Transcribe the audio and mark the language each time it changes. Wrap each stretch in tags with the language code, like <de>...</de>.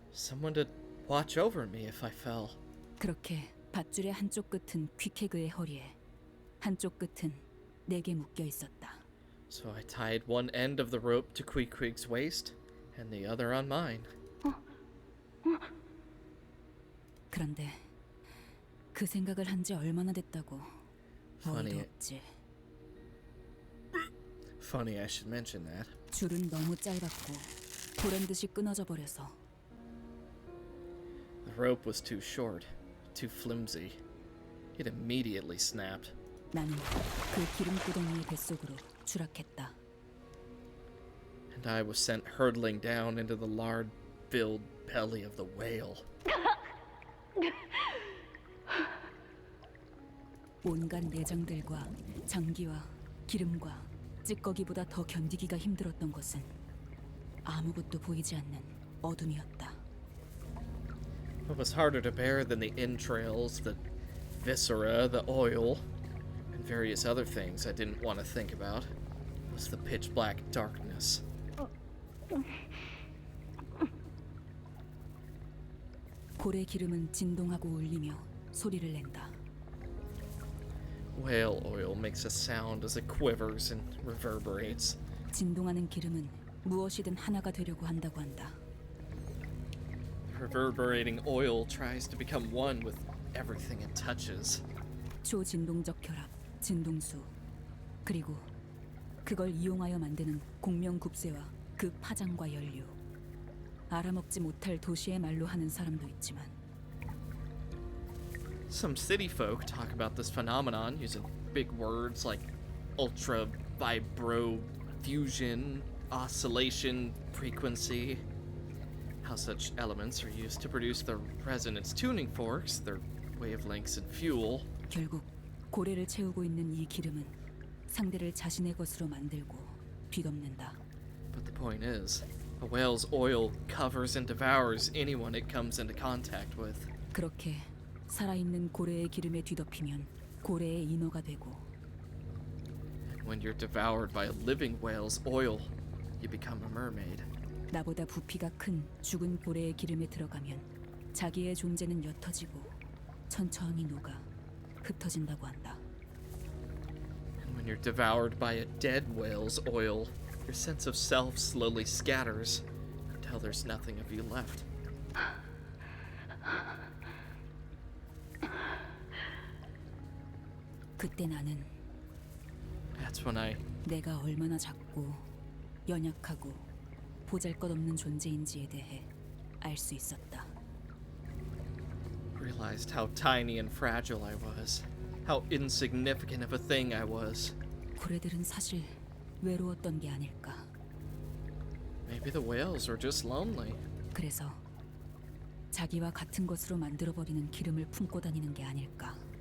<en>Someone to watch over me if I fell.</en> <ko>그렇게 밧줄의 한쪽 끝은 퀴케그의 허리에, 한쪽 끝은 내게 묶여 있었다.</ko> <en>So I tied one end of the rope to Queequeg's waist and the other on mine.</en> <ko>그런데 그 생각을 한 지 얼마나 됐다고. 어이도 없지.</ko> <en>Funny I should mention that.</en> <ko>줄은 너무 짧았고 보란 듯이 끊어져 버려서.</ko> <en>The rope was too short, too flimsy. It immediately snapped.</en> <ko>나는 그 기름구덩이의 뱃속으로 추락했다.</ko> <en>And I was sent hurtling down into the lard-filled belly of the whale.</en> <ko>온갖 내장들과 장기와 기름과 찌꺼기보다 더 견디기가 힘들었던 것은 아무것도 보이지 않는 어둠이었다.</ko> <en>What was harder to bear than the entrails, the viscera, the oil, and various other things I didn't want to think about was the pitch black darkness.</en> <ko>고래 기름은 진동하고 울리며 소리를 낸다.</ko> <en>Whale oil makes a sound as it quivers and reverberates.</en> <ko>진동하는 기름은 무엇이든 하나가 되려고 한다고 한다.</ko> <en>Reverberating oil tries to become one with everything it touches.</en> <ko>초진동적 결합, 진동수, 그리고 그걸 이용하여 만드는 공명굽새와 그 파장과 연료. 알아먹지 못할 도시의 말로 하는 사람도 있지만</ko> <en>Some city folk talk about this phenomenon using big words like ultra vibro fusion, oscillation, frequency. How such elements are used to produce their resonance tuning forks, their wavelengths and fuel.</en> <ko>결국 고래를 채우고 있는 이 기름은 상대를 자신의 것으로 만들고 뒤덮는다.</ko> <en>But the point is, a whale's oil covers and devours anyone it comes into contact with.</en> <ko>그렇게 살아있는 고래의 기름에 뒤덮이면 고래의 인어가 되고</ko> <en>When you're devoured by a living whale's oil, you become a mermaid.</en> <ko>나보다 부피가 큰 죽은 고래의 기름에 들어가면 자기의 존재는 옅어지고 천천히 녹아 흩어진다고 한다.</ko> <en>And when you're devoured by a dead whale's oil, your sense of self slowly scatters until there's nothing of you left.</en> <ko>그때 나는</ko> <en>That's when I</en> <ko>내가 얼마나 작고 연약하고 보잘것없는 존재인지에 대해 알 수 있었다.</ko> <en>realized how tiny and fragile I was, how insignificant of a thing I was.</en> <ko>고래들은 사실 외로웠던 게 아닐까.</ko> <en>Maybe the whales were just lonely.</en> <ko>그래서 자기와 같은 것으로 만들어버리는 기름을 품고 다니는 게 아닐까.</ko>